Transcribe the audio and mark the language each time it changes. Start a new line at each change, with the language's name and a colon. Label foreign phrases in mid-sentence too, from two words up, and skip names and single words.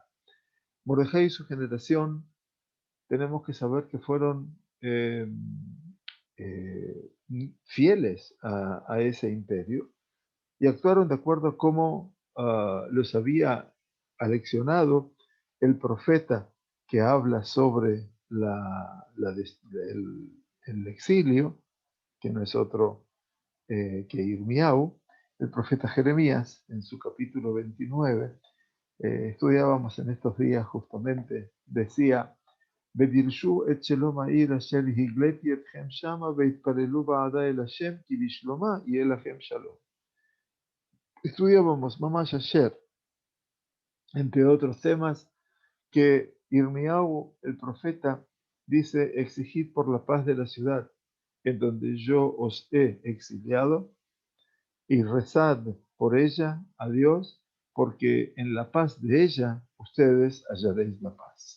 Spanish: Mordejai y su generación tenemos que saber que fueron eh, fieles a ese imperio y actuaron de acuerdo a cómo los había aleccionado el profeta que habla sobre el exilio, que no es otro que Irmiau, el profeta Jeremías, en su capítulo 29, estudiábamos en estos días justamente, decía,
Hebrew: ודרשו את שלום העיר אשר הגליתי אתכם שמה והתפללו בעדה אל השם כי בשלומה יהיה לכם שלום.
Spanish: Estudiábamos Mamash ayer, entre otros temas, que Irmiau, el profeta, dice, exigid por la paz de la ciudad en donde yo os he exiliado y rezad por ella a Dios, porque en la paz de ella ustedes hallaréis la paz.